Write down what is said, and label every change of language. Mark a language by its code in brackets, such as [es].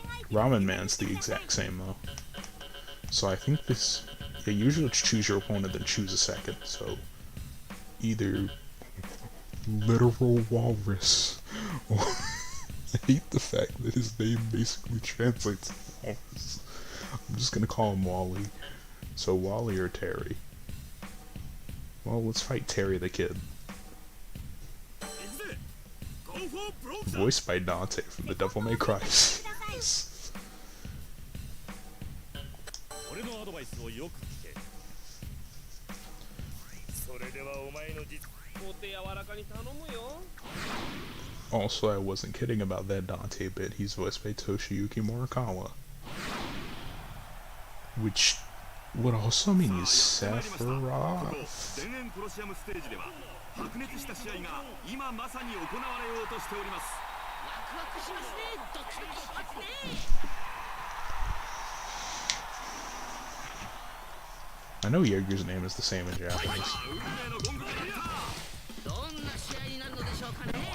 [en] Ramen Man's the exact same though. So I think this, yeah, usually choose your opponent then choose a second, so either literal walrus or I hate the fact that his name basically translates to walrus. I'm just gonna call him Wally. So Wally or Terry? Well, let's fight Terry the Kid. Voiced by Dante from the Devil May Cry series. [ja] 俺のアドバイスをよく聞け。それではお前の実お手柔らかに頼むよ。 [en] Also, I wasn't kidding about that Dante bit. He's voiced by Toshiyuki Morikawa. Which would also mean he's Sephiroth. [ja] 田園コロシアムステージでは白熱した試合が今まさに行われようとしております。ワクワクしますね。ドキドキしますね。 [en] I know Jaeger's name is the same in Japanese. [ja] どんな試合になるのでしょうかね。